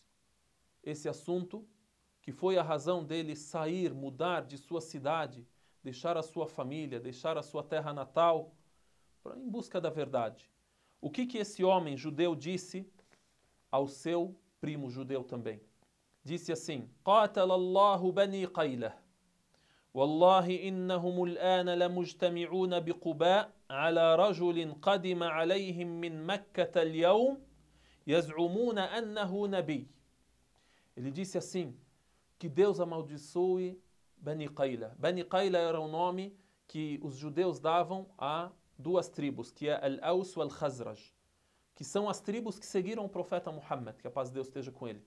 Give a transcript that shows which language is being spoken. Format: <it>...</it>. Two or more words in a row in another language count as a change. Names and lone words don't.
<pt>Esse assunto que foi a razão dele sair, mudar de sua cidade, deixar a sua família, deixar a sua terra natal, em busca da verdade. O que esse homem judeu disse ao seu primo judeu também? Disse assim,</pt> <ar>قاتل الله بني قيلة والله إنهم الآن لمجتمعون بقباء على رجل قدم عليهم من مكة اليوم يزعمون أنه نبي.</ar> <pt>Ele disse assim, que Deus amaldiçoe Bani Qayla. Bani Qayla era o nome que os judeus davam a duas tribos, que é Al-Aws e Al-Khazraj, que são as tribos que seguiram o profeta Muhammad, que a paz de Deus esteja com ele.</pt>